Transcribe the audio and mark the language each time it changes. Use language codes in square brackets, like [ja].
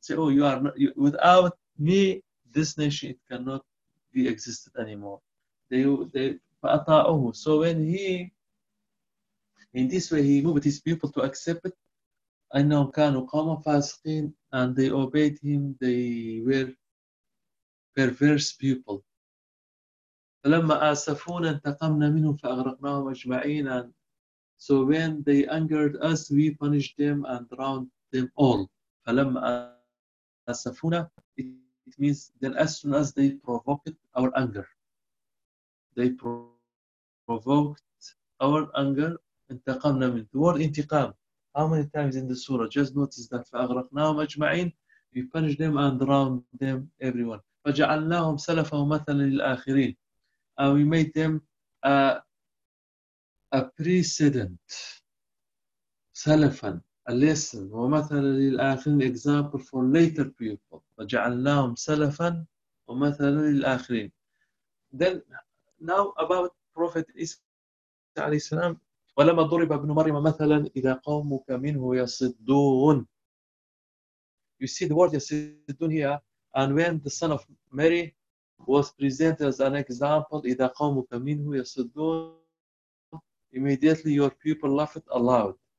[en] Say, oh, you are not, without me, this nation it cannot be existed anymore. So when he, in this way, he moved his people to accept it. [ar] أَنَّهُمْ كَانُوا قَوْمًا فَاسِقِينَ. [en] And they obeyed him. They were perverse people. [ar] فلما آسفونا انتقمنا منهم فأغرقناهم أجمعين. [en] And so when they angered us, we punished them and drowned them all. [ar] فلما آسفونا, [en] it means then as soon as they provoked our anger, they provoked our anger. [ar] انتقمنا من [en] the word [ar] انتقام. [en] How many times in the surah? Just notice that [ar] فأغرقناهم أجمعين. [en] We punished them and drowned them, everyone. [ar] فجعلناهم سلفا ومثلا للآخرين. [en] And we made them a precedent, salafan, a lesson, [ar] وَمَثَلًا لِلْآخِرِينَ, [en] example for later people. [ar] وَجَعَلْنَاهُمْ سَلَفًا وَمَثَلًا لِلْآخِرِينَ. [en] Then, now about Prophet Isa عليه السلام, [ar] وَلَمَا ضُرِبَ ابْنُ مَرْيَمَ مَثَلًا إِذَا قَوْمُكَ مِنْهُ يَصِدُّونَ. [en] You see the word [ar] يَصِدُّونَ [en] here, and when the son of Mary was presented as an example, [ar] إِذَا قَوْمُكَ مِنْهُ يَصُدُّونَ, [en] immediately your people laughed aloud.